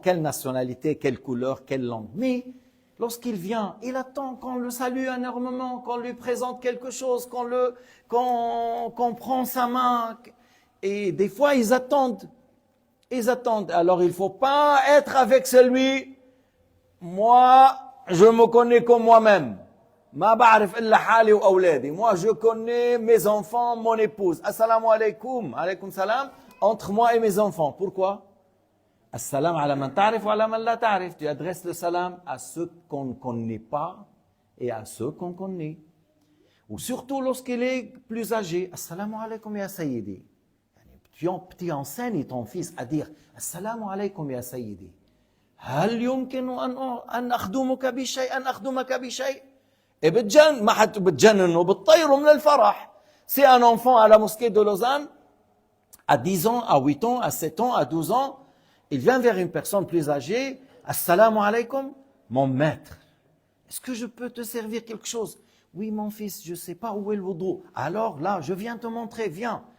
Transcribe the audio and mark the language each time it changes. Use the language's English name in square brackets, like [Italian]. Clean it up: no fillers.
[French] Quelle nationalité, quelle couleur, quelle langue. Mais lorsqu'il vient, il attend qu'on le salue énormément, qu'on lui présente quelque chose, qu'on prend sa main. Et des fois, ils attendent. Alors, il ne faut pas être avec celui, moi, je me connais comme moi-même. [Arabic] ما بعرف إلا حالي وأولادي. [French] Moi, je connais mes enfants, mon épouse. Assalamu alaikum. Alaykoum salam. Entre moi et mes enfants. Pourquoi? [Arabic] Assalam ala man ta'rif wa ala man la ta'rif. [French] Tu adresses le salam à ceux qu'on ne connaît pas et à ceux qu'on connaît. Ou surtout lorsqu'il est plus âgé. [Arabic] Assalamu alaikum ya sayyidi. [French] Tu enseignes ton fils à dire Assalamu alaikum ya sayyidi. [Arabic] هل يمكن أن أخدمك بشيء؟ [French] Et [Arabic] بتجنن وبتطيره من الفرح. [French] C'est un enfant à la mosquée de Lausanne, à 10 ans, à 8 ans, à 7 ans, à 12 ans, il vient vers une personne plus âgée, Assalamu alaikum, mon maître, est-ce que je peux te servir quelque chose? Oui, mon fils, je ne sais pas où est le wudu. Alors là, je viens te montrer, viens.